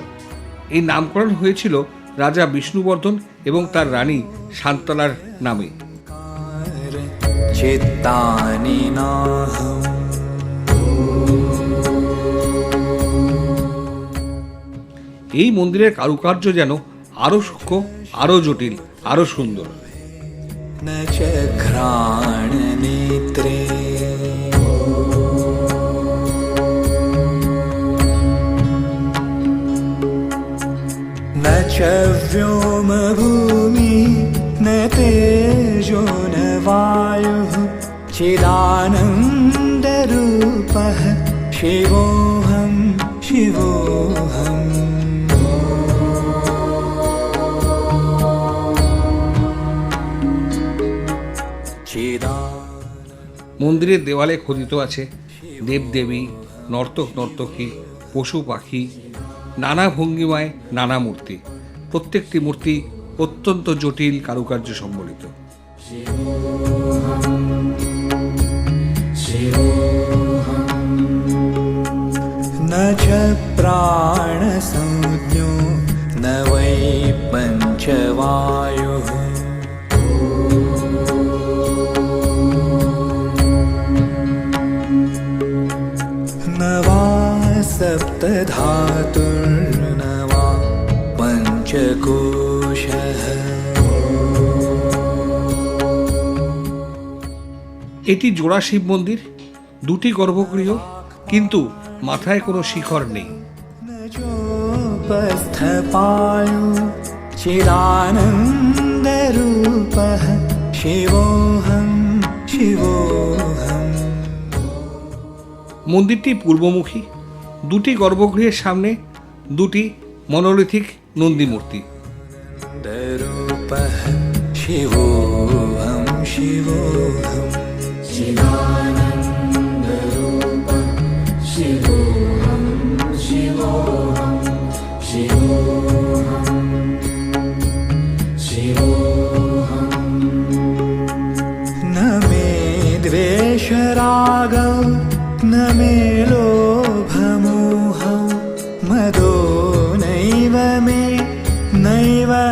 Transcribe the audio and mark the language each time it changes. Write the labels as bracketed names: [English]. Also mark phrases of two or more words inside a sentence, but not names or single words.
[Bangla] এই নামকরণ হয়েছিল রাজা বিষ্ণুবর্ধন এবং তার রানী শান্তালার নামে। [Sanskrit] চিত্তানি নাহম [Bangla] এই মন্দিরের কারুকার্য যেন আরও সূক্ষ্ম, আরও জটিল, আরও সুন্দর। [Sanskrit] न च घ्राणनेत्रे न च व्योमभूमि न तेजो न वायुः चिदानन्दरूपः शिवोऽहं शिवोऽहम् [Bangla] মন্দিরের দেওয়ালে খোদিত আছে দেবদেবী, নর্তক নর্তকী, পশু পাখি, নানা ভঙ্গিমায় নানা মূর্তি। প্রত্যেকটি মূর্তি অত্যন্ত জটিল কারুকার্য সম্বলিত। [Sanskrit] न च प्राणसंज्ञो न वै पञ्चवायुः न वा सप्तधातुर्न वा पञ्चकोशः [Bangla] এটি জোড়া শিব মন্দির, দুটি গর্ভগৃহ, কিন্তু মাথায় কোনো শিখর নেই। [Sanskrit] न चोपस्थपायु चिदानन्दरूपः शिवोऽहं शिवोऽहम् [Bangla] মন্দিরটি পূর্বমুখী, দুটি গর্ভগৃহের সামনে দুটি মনোলিথিক নন্দী মূর্তি। [Sanskrit] रूपः शिवोऽहं शिवोऽहम् न मे द्वेषरागौ न मे लोभमोहौ मदो नैव मे नैव